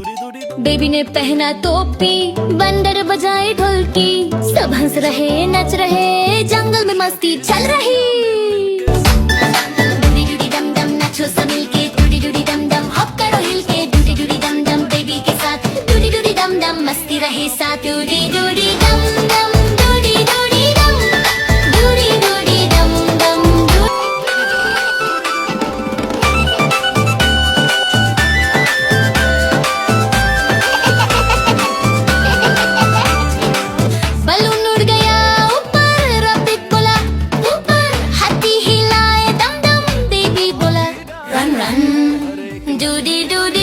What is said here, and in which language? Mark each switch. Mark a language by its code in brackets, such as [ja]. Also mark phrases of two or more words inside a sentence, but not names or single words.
[hi] बेबी ने पहना टोपी, बंदर बजाए ढोलकी, सब हंस रहे नच रहे, जंगल में मस्ती चल रही। डूडी डूडी डम डम नाचो सब मिलके, डूडी डूडी डम डम हॉप करो हिल के, डूडी डूडी डम डम बेबी के साथ, डूडी डूडी डम डम मस्ती रहे साथ, डूडी डूडी डम डम डूडी डूडी डम, डूडी डूडी डम डम बलून उड़ गया ऊपर, रॉकेट बोला ऊपर, हाथी हिलाए दम दम, बेबी बोला [en] run run, [hi] डूडी डूडी